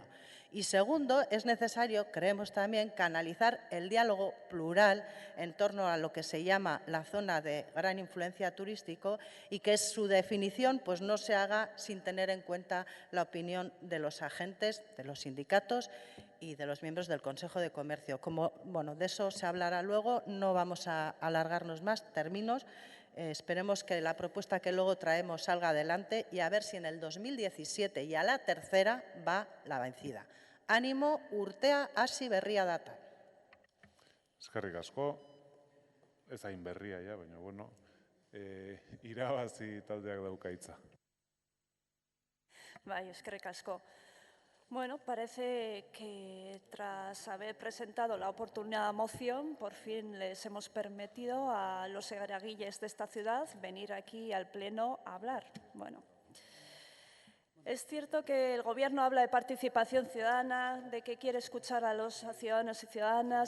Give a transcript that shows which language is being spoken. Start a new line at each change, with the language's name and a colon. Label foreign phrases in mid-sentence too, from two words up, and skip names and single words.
Spanish: Y segundo, es necesario, creemos también, canalizar el diálogo plural en torno a lo que se llama la zona de gran influencia turístico y que su definición no se haga sin tener en cuenta la opinión de los agentes, de los sindicatos y de los miembros del Consejo de Comercio. Como, de eso se hablará luego, no vamos a alargarnos más, terminos. Esperemos que la propuesta que luego traemos salga adelante y a ver si en el 2017 y a la tercera va la vencida. Ánimo,
Basque: urtea hasi berria data. Eskerrik asko, ez hain berria ja, baina irabazi taldeak dauka hitza. Bai, eskerrik asko.
Spanish: Bueno, parece que tras haber presentado la oportuna moción, por fin les hemos permitido a los eraguilles de esta ciudad venir aquí al Pleno a hablar. Bueno, es cierto que el Gobierno habla de participación ciudadana, de que quiere escuchar a los ciudadanos y ciudadanas.